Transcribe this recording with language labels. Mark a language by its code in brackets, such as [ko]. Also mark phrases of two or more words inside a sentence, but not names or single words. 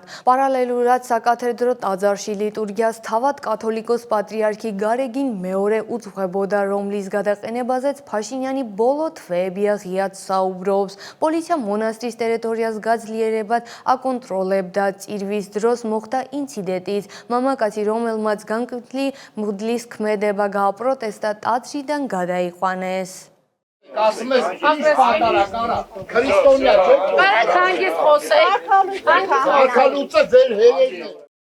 [ka] პარალელურად საკათედრო ტაძარში ლიტურგიას თავად კათოლიკოს პატრიარქი გარეგინ მეორე უძღვებოდა, რომლის გადაყენებაზეც ფაშინიანი ბოლო თვეებია ღიად საუბრობს. პოლიცია მონასტრის ტერიტორიას გაძლიერებად აკონტროლებდა. წირვის დროს მოხდა ინციდენტიც. მამაკაცი, რომელმაც განკვეთილი მღვდლის ქმედება გააპროტესტა, ტაძრიდან გადაიყვანეს. [hy] Քրիստոնյա չէ։ Կարա քանգես խոսե։ Արքալուծը ձեր հերերն է։